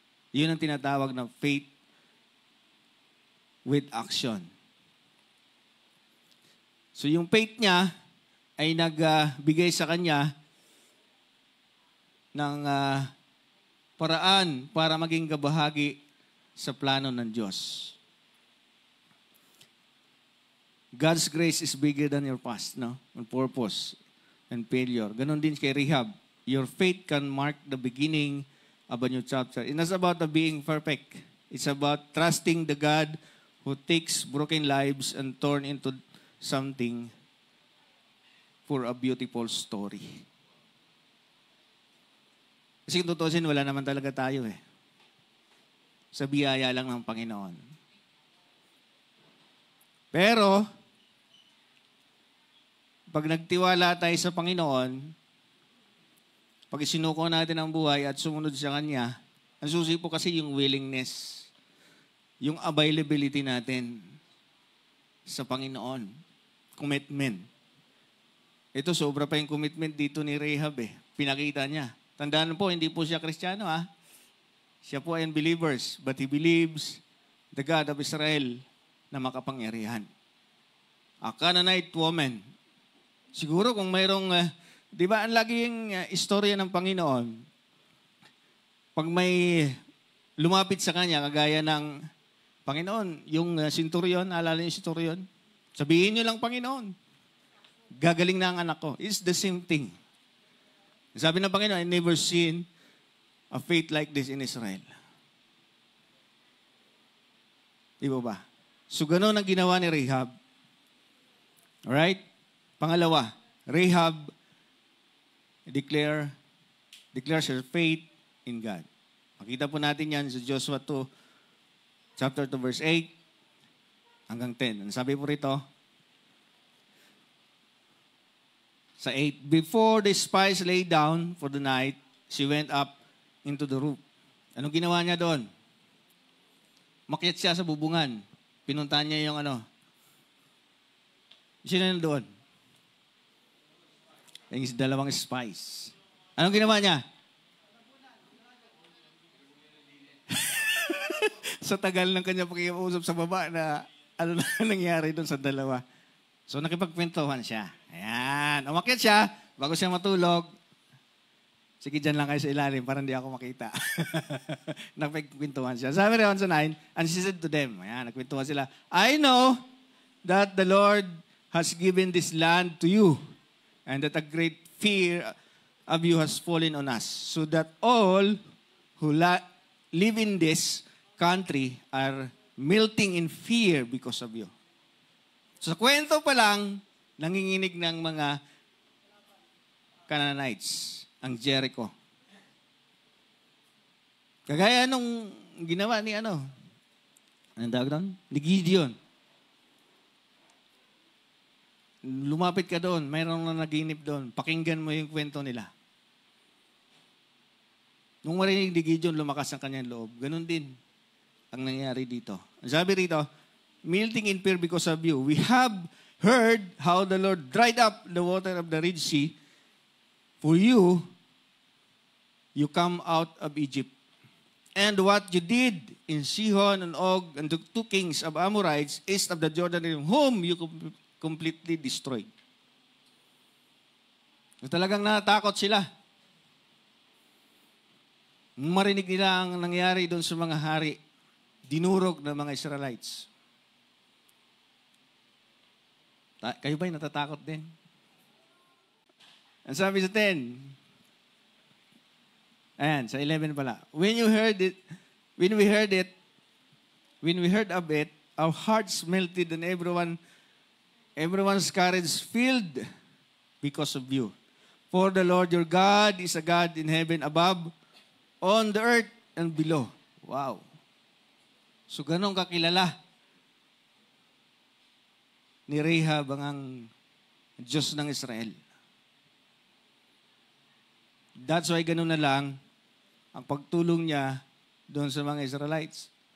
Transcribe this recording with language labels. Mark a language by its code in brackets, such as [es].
[tl] Yun ang tinatawag na [en] faith with action. [tl] So yung faith niya ay nagbigay sa kanya ng paraan para maging kabahagi sa plano ng Diyos. [en] God's grace is bigger than your past, no? On purpose and failure. [tl] Ganon din kay Rahab. [en] Your faith can mark the beginning of a new chapter. It's not about being perfect. It's about trusting the God who takes broken lives and turn into something for a beautiful story. [tl] Kasi kung tutusin, wala naman talaga tayo sa biyaya lang ng Panginoon. Pero, pag nagtiwala tayo sa Panginoon, pag isinuko natin ang buhay at sumunod sa Kanya, ang susi po kasi yung willingness, yung availability natin sa Panginoon. Commitment. Ito, sobra pa yung commitment dito ni Rahab Pinakita niya. Tandaan po, hindi po siya Kristiyano Siya po ay unbelievers, [en] but he believes the God of Israel [tl] na makapangyarihan. [en] A Canaanite woman. [tl] Siguro kung mayroong, di ba ang laging istorya ng Panginoon, pag may lumapit sa kanya, kagaya ng Panginoon, yung centurion, alala niyo yung centurion? Sabihin niyo lang, Panginoon, gagaling na ang anak ko. [en] It's the same thing. [tl] Sabi ng Panginoon, [en] I never seen a faith like this in Israel. [tl] Di ba? So, gano'n ang ginawa ni Rahab. [en] Alright? Pangalawa, Rahab declares her faith in God. [tl] Makita po natin yan sa Joshua 2, chapter 2, verse 8 hanggang 10. Ano sabi po rito? [en] Sa 8, before the spies lay down for the night, she went up into the roof. [tl] Anong ginawa niya doon? Makyat siya sa bubungan. Pinuntahan niya yung ano. Sino na doon? Yung dalawang spies. Anong ginawa niya? Sa tagal ng kanya pakiusap sa baba na ano na nangyari doon sa dalawa. So nakipagkwentuhan siya. Ayan. Umakyat siya bago siya matulog. Sige, dyan lang kayo sa ilalim para hindi ako makita. Nakipagkwentuhan siya. Sabi rin sa 9, [en] and she said to them, [tl] ayan, nagkwentuhan sila, [en] I know that the Lord has given this land to you, and that a great fear of you has fallen on us, so that all who live in this country are melting in fear because of you. [tl] So, sa kwento pa lang, nanginginig ng mga Canaanites, ang Jericho. Kagaya nung ginawa ni ano, anong tawag doon? Ni Gideon. Lumapit ka doon, mayroong na naginip doon, pakinggan mo yung kwento nila. Nung marinig ni Gideon, lumakas ang kanyang loob. Ganun din ang nangyari dito. Sabi rito, [en] melting in fear because of you. We have heard how the Lord dried up the water of the Red Sea. For you, you come out of Egypt. And what you did in Sihon and Og and the 2 kings of Amorites east of the Jordan, whom you completely destroyed. [tl] So, talagang natakot sila. Nung marinig nila ang nangyari doon sa mga hari, dinurog ng mga Israelites. Kayo ba'y natatakot din? Ang sabi sa 10, ayan, sa 11 pala, [en] when we heard of it, our hearts melted and everyone's courage filled because of you. For the Lord your God is a God in heaven above, on the earth and below. Wow. [tl] So ganun kakilala ni Rahab ang Diyos ng Israel. [en] That's why [tl] ganun na lang ang pagtulong niya doon sa mga Israelites.